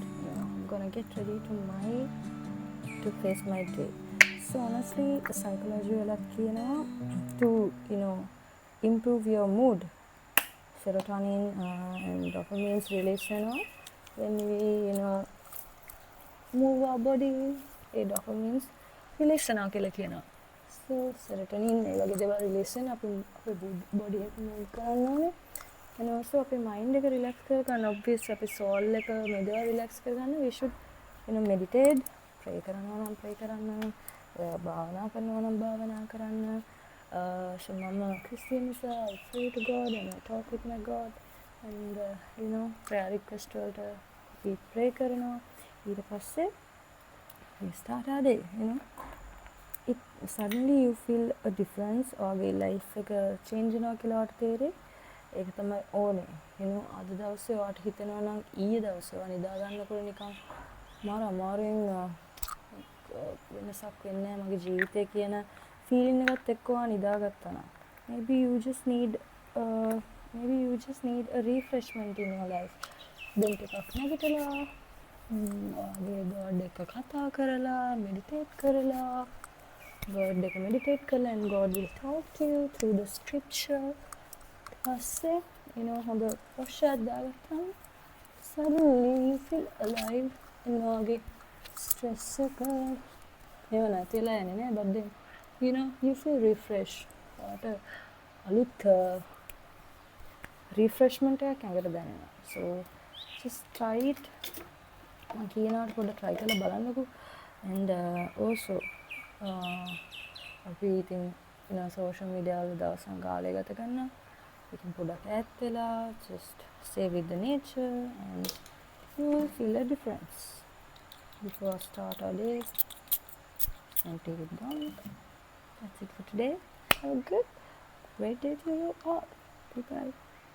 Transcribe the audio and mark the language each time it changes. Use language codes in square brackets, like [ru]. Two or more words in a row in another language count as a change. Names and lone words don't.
[en] I'm gonna get ready to face my day. So honestly, psychology to improve your mood. Serotonin and dopamine release when we move our body. [si] ඒ dopamines release වෙනවා කියලා කියනවා. [en] So serotonin [si] ඒ වගේ දේවල් release වෙන අපේ body එක move කරන්න ඕනේ. [en] And also [si] අපේ mind එක relax කරගන්න, obviously අපේ soul එක මේ දේවල් relax කරගන්න [en] we should meditate, pray [si] කරනවා නම් pray කරන්න, භාවනා කරනවා නම් භාවනා කරන්න. [en] So I'm Christian, so I pray to God and I talk with my God, and prayer request වලට we pray කරනවා. [si] ඊට පස්සේ [en] we start our day. It suddenly you feel a difference or your life එක change [si] වෙනවා කියලා ඔයාලට තේරෙයි. ඒක තමයි ඕනේ. අද දවසේ ඔයාලට හිතෙනවා නම් ඊයේ දවසේ ඔයා නිදා ගන්නකොට නිකන් මාර අමාරුවෙන් වෙනසක් වෙන්නේ නැහැ මගේ ජීවිතේ කියන feeling එකත් එක්ක ඔයා නිදාගත්තා නම් [en] maybe you just need a refreshment in your life. [si] දැන් ටිකක් නැගිටලා ඔයාගේ God එක කතා කරලා meditate කරලා God එක meditate කරලා [en] and God will talk to you through the scripture. [si] පස්සේ හොඳ ප්‍රොෂාද් දාගත්තාම [en] suddenly you feel alive and [si] ඔයාගේ stress එක ඒව නැතිලා යන්නේ නෑ, [en] but then you feel refreshed. [si] ඔයාට අලුත් refreshment එකක් ඇඟට දැනෙනවා. [en] So just try it. [si] මම කියනවාට පොඩ්ඩක් try කරලා බලන්නකෝ. [en] And also [si] අපි ඉතින් social media වල දවසක් කාලය ගත කරනවා. ඉතින් පොඩ්ඩක් ඈත් වෙලා [en] just stay with the nature and you will feel a difference. Before I start our day and take it down. That's it for today. Have a great day to you all. Bye bye.